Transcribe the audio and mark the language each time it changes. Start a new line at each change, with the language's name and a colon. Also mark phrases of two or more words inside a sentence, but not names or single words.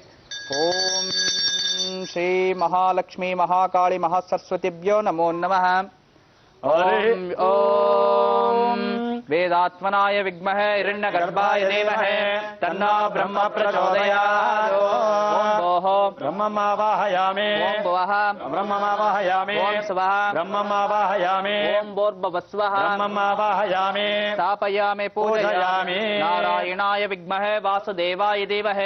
Sanskrit: ಓಂ ಶ್ರೀ ಮಹಾಲಕ್ಷ್ಮಿ ಮಹಾಕಾಳಿ ಮಹಾಸರಸ್ವತಿಭ್ಯೋ ನಮೋ ನಮಃ. ಓಂ ವೇದಾತ್ಮನಾಯ ವಿದ್ಮಹೇ ಹಿರಣ್ಯಗರ್ಭಾಯ ಧೀಮಹಿ ತನ್ನೋ ಬ್ರಹ್ಮ ಪ್ರಚೋದಯಾತ್. ಓಂ ಭೋಃ ಬ್ರಹ್ಮಮಾವಾಹಯಾಮಿ ಓಂ ಭುವಃ ಬ್ರಹ್ಮಮಾವಾಹಯಾಮಿ ಓಂ ಸ್ವಃ ಬ್ರಹ್ಮಮಾವಾಹಯಾಮಿ ಓಂ ಭೂರ್ಭುವಸ್ವಃ ಬ್ರಹ್ಮಮಾವಾಹಯಾಮಿ ಸ್ಥಾಪಯಾಮಿ ಪೂಜಯಾಮಿ. ನಾರಾಯಣಾಯ ವಿದ್ಮಹೇ ವಾಸುದೇವಾಯ ಧೀಮಹಿ